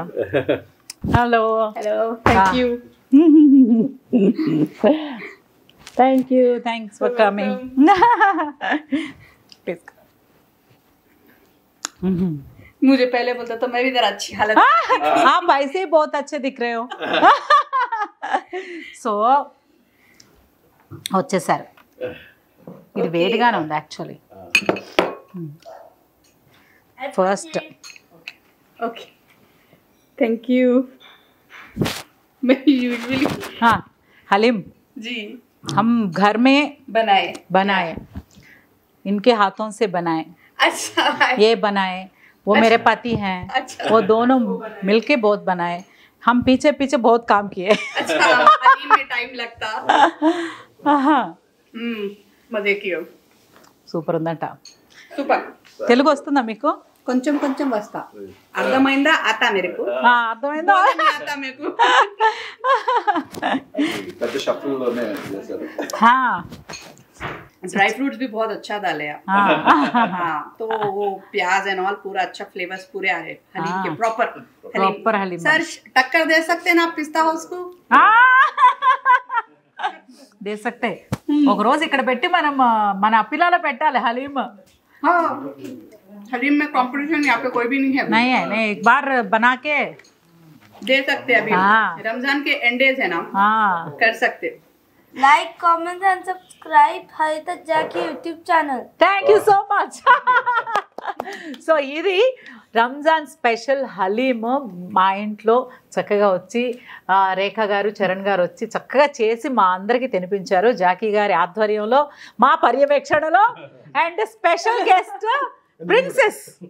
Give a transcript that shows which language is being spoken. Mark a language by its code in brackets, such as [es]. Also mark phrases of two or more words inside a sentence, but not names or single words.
[en] Hello thank you thanks for coming. [hi] मुझे पहले बोलता तो मैं भी जरा अच्छी हालत. आप ऐसे ही बहुत अच्छे दिख रहे हो. [te] సో వచ్చేసారు. ఇది వేడిగానే ఉంది యాక్చువల్లీ. [hi] फर्स्ट [en] OK thank you. [hi] मैं यूजुअली हाँ हलीम जी हम घर में बनाए इनके हाथों से बनाए. अच्छा ये बनाए, वो मेरे पति हैं. अच्छा. वो दोनों मिलके बहुत बनाए. हम पीछे पीछे बहुत काम किए. अच्छा हलीम में टाइम लगता. मजे कियो. [te] సూపర్ ఉందంట. సూపర్. తెలుగు వస్తుందా మీకు? కొంచెం కొంచెం వస్తా. అర్థమైందా? [hi] आता मेरे को. [te] అర్థమైందా? [hi] आता मेरे को. [te] పెద్ద షఫుల్లోనే చేశారు. [hi] हाँ [en] dry fruits [hi] भी बहुत अच्छा डाले आप. हाँ तो वो प्याज [en] and all [hi] पूरा अच्छा फ्लेवर्स पूरे आ रहे हलीम के प्रॉपर हलीम. सर टक्कर दे सकते हैं ना आप पिस्ता हाउस को? दे सकते. [te] ఒక రోజు ఇక్కడ పెట్టి మనం మన అప్పిలాలో పెట్టాలి హలీం. [hi] हाँ हलीम में कंपटीशन यहाँ पे कोई भी नहीं है. नहीं है, नहीं एक बार बना के दे सकते हैं अभी. रमजान के एंडेज है ना. कर सकते. [en] Like comment and subscribe हरिता जाकी YouTube channel. Thank you so much. [te] సో ఇది రంజాన్ స్పెషల్ హలీమ్ మా ఇంట్లో చక్కగా వచ్చి రేఖ గారు చరణ్ గారు వచ్చి చక్కగా చేసి మా అందరికీ తినిపించారు జాకీ గారి ఆధ్వర్యంలో మా పర్యవేక్షణలో. [en] And special guest princess